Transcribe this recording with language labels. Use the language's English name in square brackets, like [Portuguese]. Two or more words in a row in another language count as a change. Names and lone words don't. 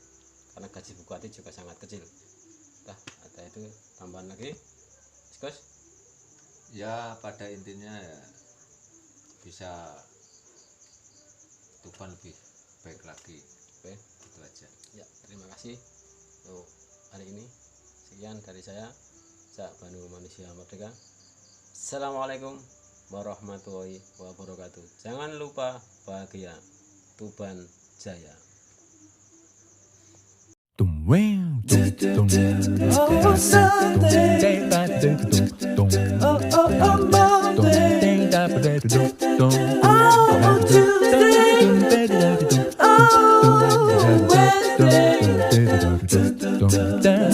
[Indonesian] Karena gaji bupati juga sangat kecil. Ada itu tambahan lagi, Gus? Ya pada intinya ya bisa Tuban lebih baik lagi. Oke, Itu aja. ya terima kasih untuk hari ini. Sekian dari saya, Cak Banu Manusia Merdeka. [Arabic] Assalamualaikum warahmatullahi wabarakatuh. [Indonesian] Jangan lupa bahagia. Tuban Jaya. [English] Oh, Sunday. Oh, Monday. Oh, Tuesday. Oh, Wednesday.